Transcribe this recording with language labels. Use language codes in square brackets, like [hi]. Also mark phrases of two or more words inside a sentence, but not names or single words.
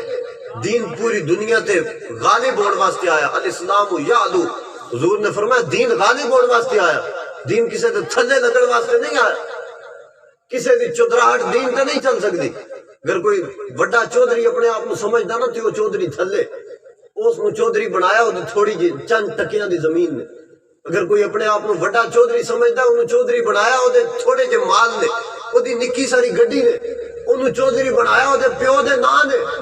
[pa] دین پوری دنیا تے غالب ہونے واسطے آیا. [ar] الاسلام یعلو, [pa] حضور نے فرمایا دین غالب ہونے واسطے آیا. دین کسے تے تھلے لگن واسطے نہیں آیا. کسے دی چودراہٹ دین تے نہیں چل سکتی. اگر کوئی بڑا چودھری اپنے آپ کو سمجھدا نا تو وہ چودھری تھلے اس کو چودھری بنایا وہ تھوڑی جی چند ٹکیاں دی زمین نے. اگر کوئی اپنے آپ کو بڑا چودھری سمجھدا انہوں چودھری بنایا وہ تھوڑے جے مال نے, وہ دی نکی ساری گڈی نے, انہوں چودھری بنایا وہ پیو دے نا نے.